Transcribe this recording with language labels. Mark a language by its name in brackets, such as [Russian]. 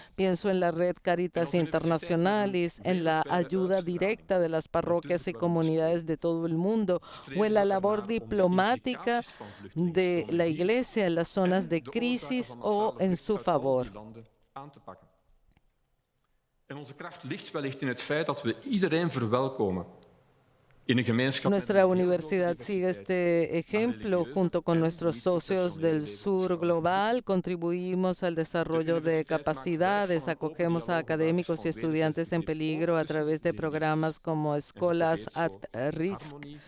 [Spanish] Pienso en la red Caritas Internationalis, en la ayuda directa de las parroquias y comunidades de todo el mundo, o en la labor diplomática de la Iglesia en las zonas de crisis o en su favor. [Dutch] Aan te pakken. En onze kracht ligt wellicht in het feit dat we iedereen verwelkomen in een gemeenschap. [Spanish] Nuestra universidad sigue este ejemplo. Junto con nuestros socios del sur global, contribuimos al desarrollo de capacidades, acogemos a académicos y estudiantes en peligro a través de programas como Escolas at Risk.